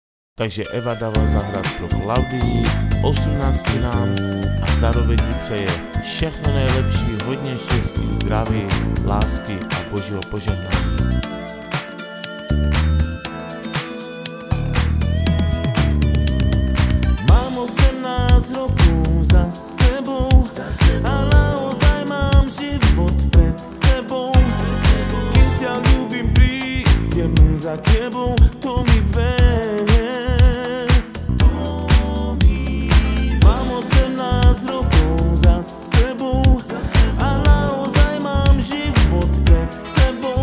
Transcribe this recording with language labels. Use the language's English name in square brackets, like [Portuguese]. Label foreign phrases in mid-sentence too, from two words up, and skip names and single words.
[Czech] Takže Eva dáva zahrát pro Klaudii 18 a zároveň jí přeje všechno nejlepší, hodně štěstí, zdraví, lásky a božího požehnání. [Slovak] Mám 18 roků za sebou a naozaj mám život před sebou. Keď ťa ľúbim, prídem za tebou, to mi ver. Mám 18 rokov za sebou a naozaj mám život pred sebou.